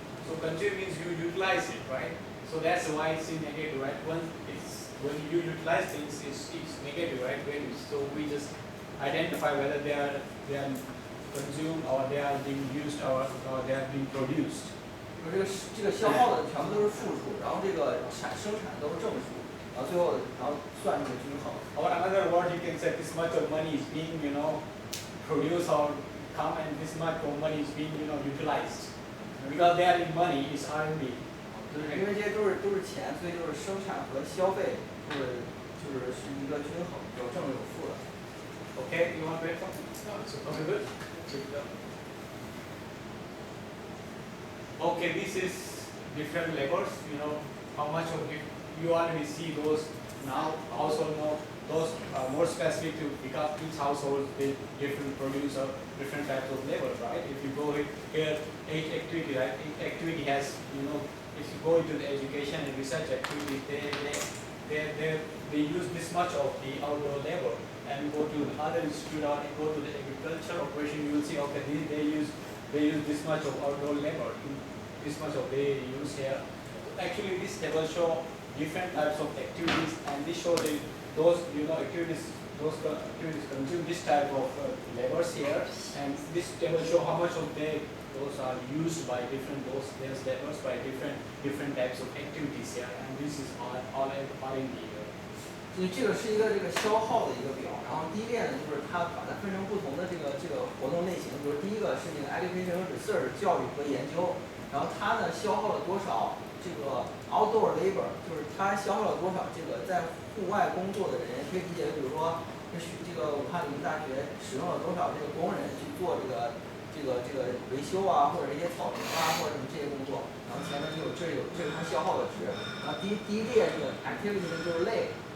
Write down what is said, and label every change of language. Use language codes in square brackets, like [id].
[en] So consume means you utilize it, right? So that's why it's in negative, right? When you utilize things, it's negative, right? So we just identify whether they are consumed or they are being used or they are being produced. [zh] 这个消耗的全部都是负数，然后这个生产都是正数，然后最后算这个均衡。 [en] Or another word you can say this much of money is being produced or come and this much of money is being utilized. Because they are in money is RMB. [zh] 因为这些都是钱，所以就是生产和消费是一个均衡，有正有负的。 [en] Okay, you want to wait for? No, it's okay. Good. Okay, this is different labors. How much of it you already see those now. Also know those are more specific to because each household they different produce or different types of labor, right? If you go here, each activity, right? Each activity has if you go into the education and research activities, they use this much of the outdoor labor. And go to other institute or go to the agriculture operation, you will see okay they use this much of outdoor labor, this much of they use here. Actually, this table show different types of activities, and this show those activities those activities consume this type of labors here, and this table show how much of those are used by those labors by different types of activities here, and this is all R&D here. [zh] 所以这个是一个消耗的一个表，然后第一列呢就是它把它分成不同的这个活动类型，比如第一个是那个 education 和 research 教育和研究，然后它呢消耗了多少这个 outdoor labor， 就是它消耗了多少这个在户外工作的人，可以理解为比如说这个武汉理工大学使用了多少这个工人去做这个维修啊，或者一些草坪啊，或者什么这些工作，然后前面这是它消耗的值，然后第一列这个 activity 呢就是类。